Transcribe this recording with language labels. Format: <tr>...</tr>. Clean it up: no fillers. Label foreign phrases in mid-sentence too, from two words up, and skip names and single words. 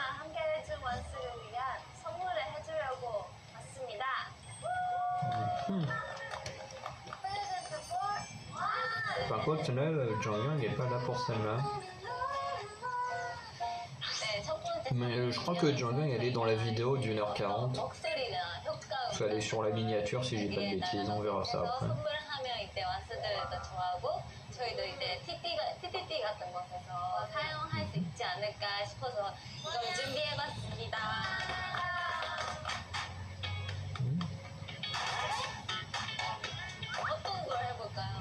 <fr>Par contre, là, Jonghyun n'est pas là pour celle-là. Mais je crois que Jonghyun elle est dans la vidéo d'1h40. Il faut aller sur la miniature si j'ai pas de bêtises, on verra ça après.</fr> <ko>저희도 이제 TTT 같은 곳에서 사용할 수 있지 않을까 싶어서 좀 준비해봤습니다. 어떤 걸 해볼까요?</ko>